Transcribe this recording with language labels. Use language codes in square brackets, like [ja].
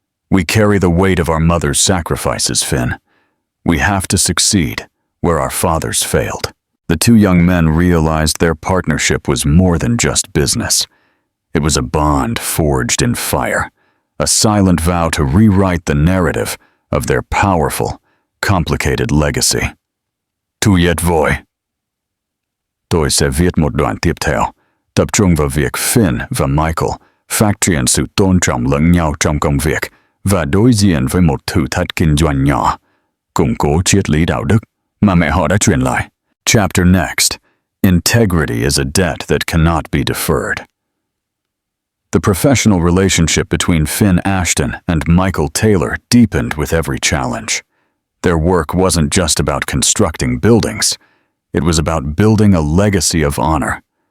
[en] We carry the weight of our mother's sacrifices, Finn. We have to succeed where our fathers failed." The two young men realized their partnership was more than just business. It was a bond forged in fire, a silent vow to rewrite the narrative of their powerful, complicated legacy. [vi] "Tu yet voi." Tôi sẽ viết một đoạn tiếp theo, tập trung vào việc Finn và Michael phát triển sự tôn trọng lẫn nhau trong công việc và đối diện với một thử thách kinh doanh nhỏ, củng cố triết lý đạo đức mà mẹ họ đã truyền lại. [en] Chapter next. Integrity is a debt that cannot be deferred. The professional relationship between Finn Ashton and Michael Taylor deepened with every challenge. Their work wasn't just about constructing buildings. It was about building a legacy of honor.